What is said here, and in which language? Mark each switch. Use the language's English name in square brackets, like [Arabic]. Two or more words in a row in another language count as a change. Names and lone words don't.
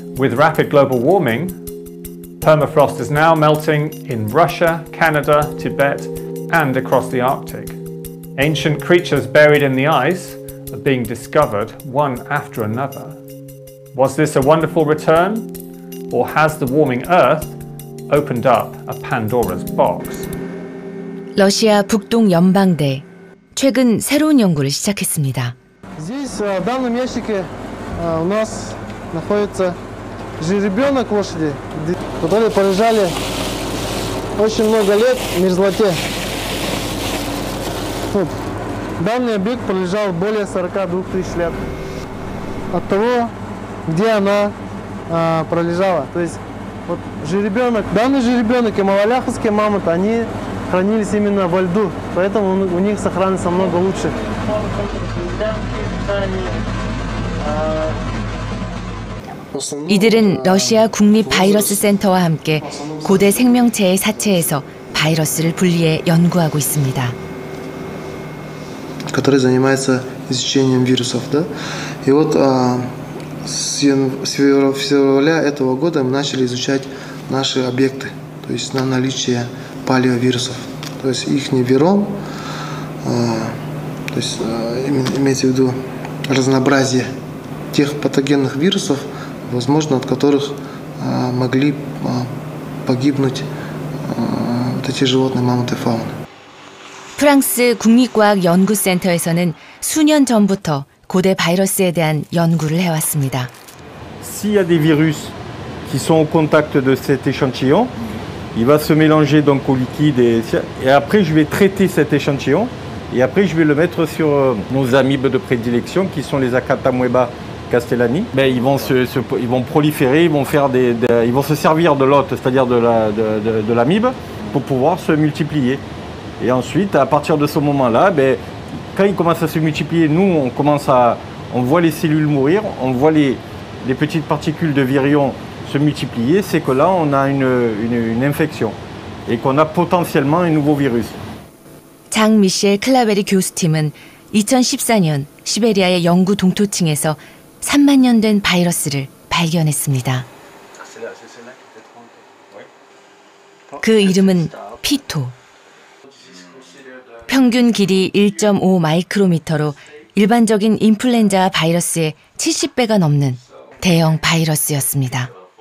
[English] With rapid global warming, permafrost is now melting in Russia, Canada, Tibet, and across the Arctic. Ancient creatures buried in the ice are being discovered one after another. Was this a wonderful return, or has the warming Earth opened up a Pandora's box? [Korean] 러시아 북동 연방대 최근 새로운 연구를 시작했습니다. [Russian] Здесь в данном ящике у нас находится жеребенок лошади, которые пролежали очень много лет в мерзлоте. Данный объект пролежал более 42 тысяч лет от того, где она пролежала. То есть вот жеребенок, данный жеребенок и малоляховский мамонт, они хранились именно во льду, поэтому у них сохранность намного лучше. [Korean] 이들은 러시아 국립 바이러스 센터와 함께 고대 생명체의 사체에서 바이러스를 분리해 연구하고 있습니다. [Russian] который занимается изучением вирусов, да. И вот с февраля этого года мы начали изучать наши объекты, то есть на наличие палеовирусов, то есть их вирон, то есть имеется в виду разнообразие тех патогенных вирусов, возможно, от которых могли погибнуть вот эти животные, мамонты, фауны. [Korean] 프랑스 국립과학연구센터에서는 수년 전부터 고대 바이러스에 대한 연구를 해왔습니다. [French] S'il y a des virus qui sont au contact de cet échantillon, il va se mélanger donc au liquide et après je vais traiter cet échantillon et après je vais le mettre sur nos amibes de prédilection qui sont les Acatamoeba castellani. Ben, ils vont proliférer, ils vont se servir de l'hôte, c'est-à-dire de l'amibe, pour pouvoir se multiplier. Et ensuite, à partir de ce moment-là, ben, quand ils commencent à se multiplier, nous, on voit les cellules mourir, on voit les petites particules de virions se multiplier, c'est que là, on a une infection et qu'on a potentiellement un nouveau virus. [Korean] 장 미셸 클라베리 교수팀은 2014년 시베리아의 영구 동토층에서 3만 년 된 바이러스를 발견했습니다. 그 이름은 피토. 평균 길이 1.5 마이크로미터로 일반적인 인플루엔자 바이러스의 70배가 넘는 대형 바이러스였습니다.